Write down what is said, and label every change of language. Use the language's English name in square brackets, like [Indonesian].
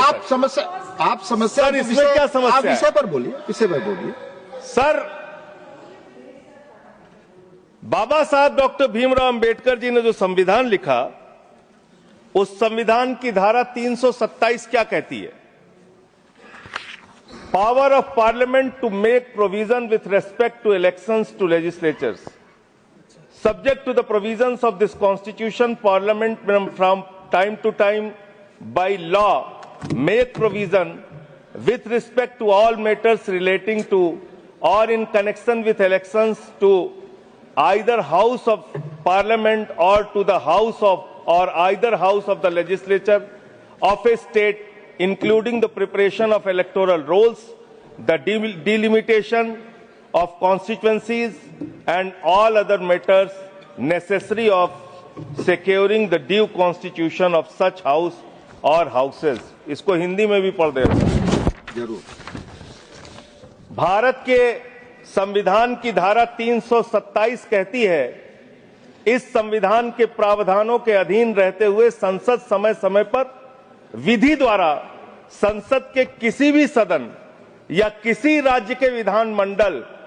[Hindi] आप समस्या सर, इसमें क्या समस्या है? विषय पर बोलिए, विषय पर बोलिए सर। बाबा साहब डॉक्टर भीमराव अंबेडकर जी ने जो संविधान लिखा, उस संविधान की धारा 327 क्या कहती है? [English] Power of parliament to make provision with respect to elections to legislatures subject to the provisions of this constitution, parliament from time to time by law make provision with respect to all matters relating to or in connection with elections to either house of parliament or to the house of or either house of the legislature of a state, including the preparation of electoral rolls, the delimitation of constituencies, and all other matters necessary of securing the due constitution of such house or houses. [Hindi] इसको हिंदी में भी पढ़ देना। जरूर। भारत के संविधान की धारा 327 कहती है, इस संविधान के प्रावधानों के अधीन रहते हुए संसद समय समय पर विधि द्वारा संसद के किसी भी सदन या किसी राज्य के विधानमंडल